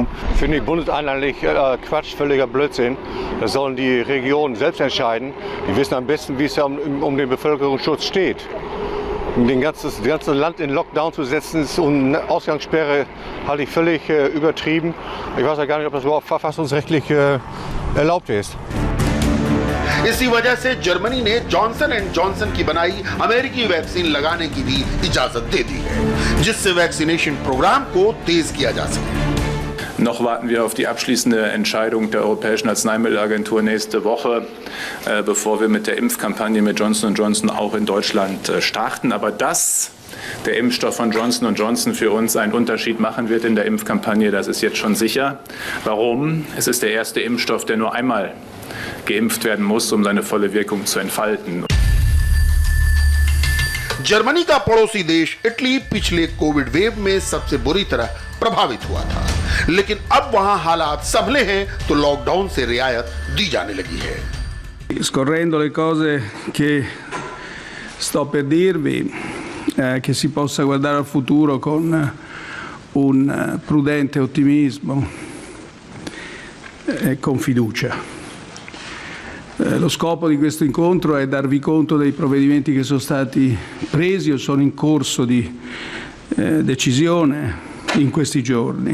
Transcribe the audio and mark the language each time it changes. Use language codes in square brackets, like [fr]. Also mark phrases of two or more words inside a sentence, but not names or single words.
[de] Finde ich bundeseinheitlich Quatsch, völliger Blödsinn. Das sollen die Regionen selbst entscheiden. Die wissen am besten, wie es um den Bevölkerungsschutz steht. Das ganze Land in Lockdown zu setzen und eine Ausgangssperre halte ich völlig übertrieben. Ich weiß ja gar nicht, ob das überhaupt verfassungsrechtlich erlaubt ist. [hi] इसी वजह से जर्मनी ने जॉनसन एंड जॉनसन की बनाई अमेरिकी वैक्सीन लगाने की भी इजाजत दे दी है, जिससे [en] vaccination program [hi] को तेज किया जा सके। [de] Noch warten wir auf die abschließende Entscheidung der Europäischen Arzneimittelagentur nächste Woche, bevor wir mit der Impfkampagne mit Johnson & Johnson auch in Deutschland starten. Aber dass der Impfstoff von Johnson & Johnson für uns einen Unterschied machen wird in der Impfkampagne, das ist jetzt schon sicher. Warum? Es ist der erste Impfstoff, der nur einmal geimpft werden muss, um seine volle Wirkung zu entfalten. [hi] जर्मनी का पड़ोसी देश इटली पिछले [en] Covid wave [hi] में सबसे बुरी तरह प्रभावित हुआ था, लेकिन अब वहां हालात संभले हैं तो लॉकडाउन से रियायत दी जाने लगी है। [it] Scorrendo le cose che sto per dirvi, che si possa guardare al futuro con un prudente ottimismo e con fiducia. Lo scopo di questo incontro è darvi conto dei provvedimenti che sono stati presi o sono in corso di decisione in questi giorni.